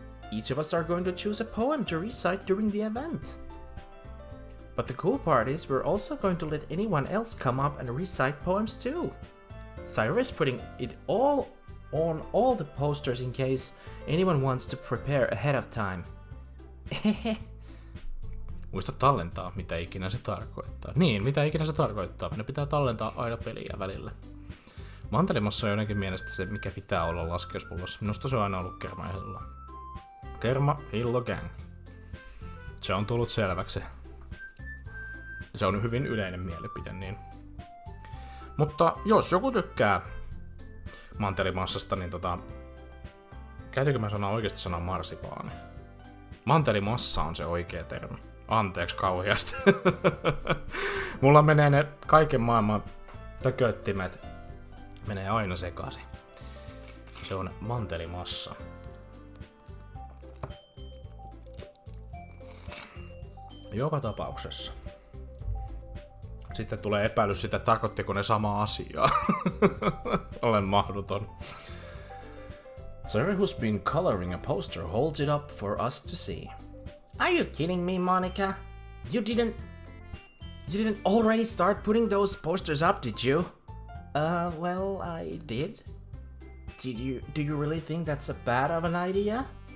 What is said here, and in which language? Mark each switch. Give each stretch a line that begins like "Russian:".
English: Each of us are going to choose a poem to recite during the event. But the cool part is we're also going to let anyone else come up and recite poems too. Sayori is putting it all on all the posters in case anyone wants to prepare ahead of time.
Finnish: Muista tallentaa, mitä ikinä se tarkoittaa. Niin, mitä ikinä se tarkoittaa. Meidän pitää tallentaa aina peliä välillä. Mantelimassa on jotenkin mielestä se, mikä pitää olla laskeuspullossa. Minusta se on aina ollut kerma ja hillo. Kerma, hillo, gang. Se on tullut selväksi. Se on hyvin yleinen mielipide, niin. Mutta jos joku tykkää mantelimassasta, niin käytänkö mä sanoa oikeasti sanaa marsipaani? Mantelimassa on se oikea termi. Anteeksi kauheasti. Mulla menee ne kaiken maailman tököttimet menee aina sekaisin. Se on mantelimassa. Joka tapauksessa. Sitten tulee epäilys sitä, tarkoittiko ne samaa asiaa. Olen mahdoton.
English: Sayori, who's been coloring a poster, holds it up for us to see. Are you kidding me, Monika? You didn't already start putting those posters up, did you? Well, I did. Do you really think that's a bad of an idea?